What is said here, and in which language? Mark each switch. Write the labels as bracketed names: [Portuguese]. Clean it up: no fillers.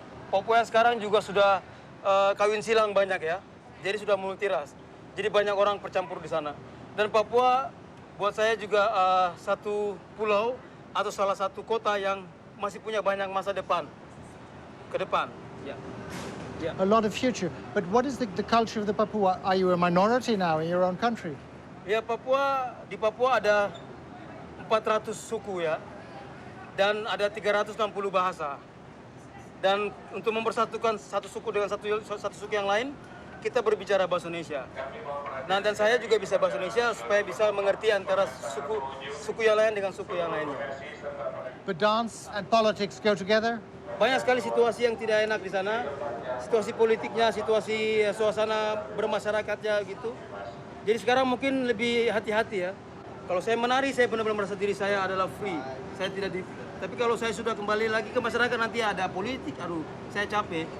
[Indonesian] Papua yang sekarang juga sudah kawin silang banyak ya. Jadi sudah multiras. Jadi banyak orang bercampur di sana. Dan Papua buat saya juga satu pulau atau salah satu kota yang masih punya banyak masa depan. Ke depan. Ya. [English] Yeah. A lot of future. But what is the culture of the Papua? Are you a minority now in your own country? [Indonesian] Ya, di Papua ada 400 suku ya. Dan ada 360 bahasa. Dan untuk mempersatukan satu suku dengan satu suku yang lain, kita berbicara bahasa Indonesia. Nah, dan saya juga bisa bahasa Indonesia supaya bisa mengerti antara suku yang lain dengan suku yang lainnya. [English] But dance and politics go together? [Indonesian] Banyak sekali situasi yang tidak enak di sana. Situasi politiknya, situasi suasana bermasyarakatnya gitu. Jadi sekarang mungkin lebih hati-hati ya. Kalau saya menari, saya benar-benar merasa diri saya adalah free. Saya tidak Tapi kalau saya sudah kembali lagi ke masyarakat, nanti ada politik, aduh, saya capek.